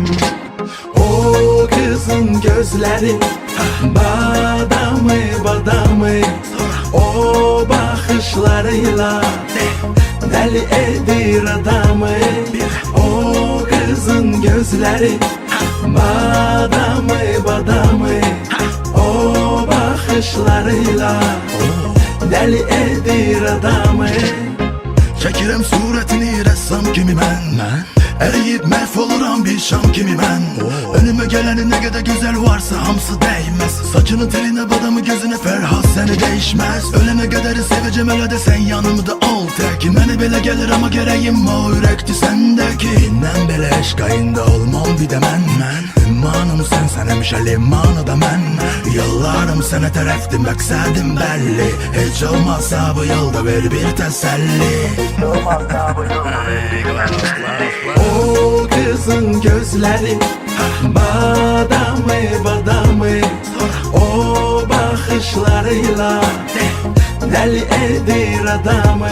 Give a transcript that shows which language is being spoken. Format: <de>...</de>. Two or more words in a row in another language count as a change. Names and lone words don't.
<tr>O kızın gözleri badamı badamı, o bakışlarıyla deli edir adamı. O kızın gözleri badamı badamı, o bakışlarıyla deli edir adamı.</tr> <az>Çəkirəm surətini rəssam kimi mən Əriyib məhv oluram bir şam kimi mən Önümə gələni nə qədər gözəl varsa hamısı dəyməz. Saçının telinə badamı gözünə Fərhad səni dəyişməz. Ölənə qədəri sevəcəm elə də sən yanımda ol tək. Mənə belə gəlir amma gərəyim o ürəkdir səndəki. İndən belə eşq ayında olmam bir də mən Ümmanım sən həmişə limanı da mən. Yollarım sənə tərəfdir məqsədim bəlli. Heç olmazsa bu yolda ver bir təsəlli.</az> <tr>O kızın gözleri badamı badamı, o bakışlarıyla deli edir adamı.</tr>